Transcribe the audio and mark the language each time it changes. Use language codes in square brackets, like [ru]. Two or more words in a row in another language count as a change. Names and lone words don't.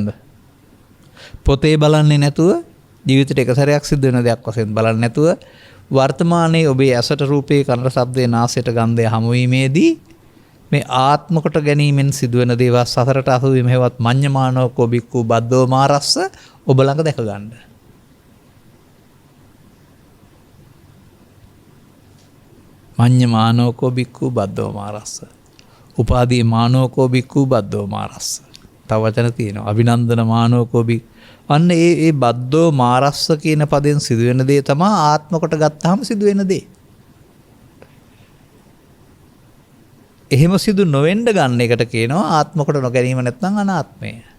[si] පොතේ බලන්නේ නැතුව ජීවිතේට එක සැරයක් සිද්ධ වෙන දෙයක් වශයෙන් බලන්නේ නැතුව වර්තමානයේ ඔබේ ඇසට රූපේ, කනට ශබ්දේ, නාසයට ගන්ධය හමුවීමේදී මේ ආත්ම කොට ගැනීමෙන් සිදුවෙන දේවල් සසරට අසු වීම [pi] හේවත් මඤ්ඤමානෝ කෝබික්කු බද්දෝ මාරස්ස [si] ඔබ ළඟ දැක ගන්න. [pi] මඤ්ඤමානෝ කෝබික්කු බද්දෝ මාරස්ස. උපාදී මානෝ කෝබික්කු බද්දෝ මාරස්ස. [si] තව වචන තියෙනවා. [pi] අභිනන්දන මානෝ කෝබික්. [si] අන්න ඒ [pi] බද්දෝ මාරස්ස [si] කියන පදෙන් සිදුවෙන දේ තමයි ආත්ම කොට ගත්තාම සිදුවෙන දේ. එහෙම සිදු නොවෙන්න ගන්න එකට කියනවා ආත්ම කොට නොගැනීම නැත්නම් අනාත්මය.